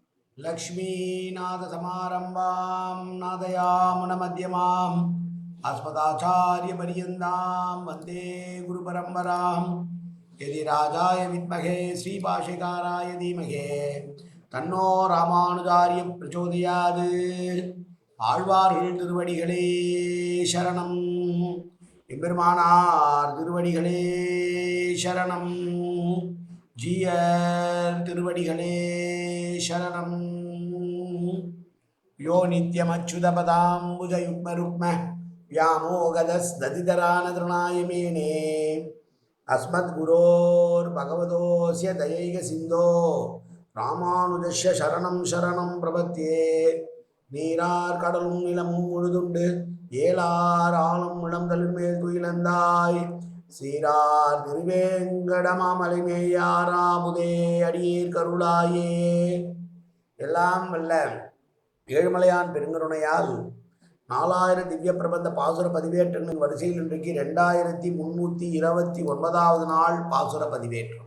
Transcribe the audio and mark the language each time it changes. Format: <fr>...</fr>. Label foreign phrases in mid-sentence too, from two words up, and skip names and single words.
<sa>लक्ष्मीनाथसमारम्भां नादयामुनमध्यमाम् अस्मदाचार्यपर्यन्तां वन्दे गुरुपरम्परां यदि राजाय विद्महे श्रीभाष्यकाराय धीमहि तन्नो रामानुजार्य प्रचोदयात्</sa> <ta>ஆழ்வார்கள் திருவடிகளே சரணம் எம்பெருமானார் திருவடிகளே சரணம் ஜீயர் திருவடிகளே சரணம்</ta> <sa>यो नित्यमच्युतपदाम्बुजयुग्मरुक्म व्यामोगदस्दधितरानतृणायमेने अस्मद्गुरोर्भगवतोऽस्य दयैकसिन्धो रामानुजस्य शरणं शरणं प्रपद्ये</sa> <ta>நீரார் கடலும் நிலமும் முழுதுண்டு ஏலார் ஆளும் இளந்தளிர் மேல் துயிலந்தாய் சீரார் திருவேங்கடமாமலைமேயாராமுதே அடியேர் கருளாயே. எல்லாம் வல்ல ஏழுமலையான் பெருங்கருணையால் 4000 திவ்ய பிரபந்த பாசுர பதிவேற்றங்களின் வரிசையில் இன்றைக்கு 2329வது நாள் பாசுர பதிவேற்றம்.</ta>